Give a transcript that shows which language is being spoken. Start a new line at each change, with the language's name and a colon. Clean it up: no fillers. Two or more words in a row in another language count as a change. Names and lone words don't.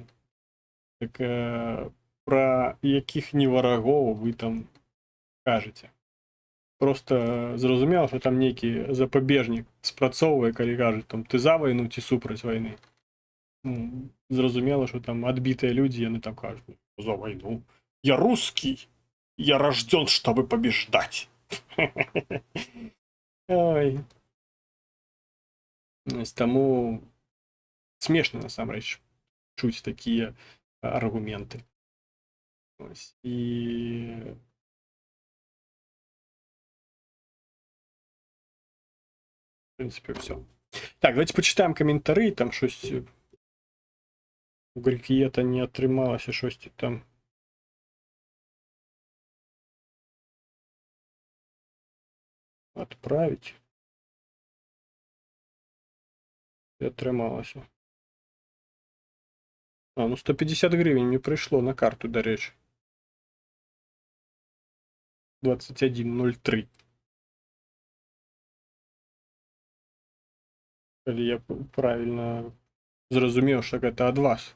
Belarusian: Так пра якіх не варагоў вы там кажаце. Просто зразумела, што там нейкі запабежнік спрацоўвае, калі кажуць, там, ты за вайну ці супраць вайны. Зразумела, што там адбітыя людзі, яны там кажуць, за вайну.
Russian: Я русский, я рожден, чтобы побеждать. Ой.
Belarusian: Таму смешна, насамрэч, чуць такія аргументы.
Russian: І в принципе, все. Так, давайте почитаем комментарии, там что-то у Грикиета не атрымалася что-то там. Отправить.
Ukrainian: Я трималася. А, ну 150 гривень мені прийшло на карту, до речі. 21.03. Коли я правильно зрозумів, що це від вас.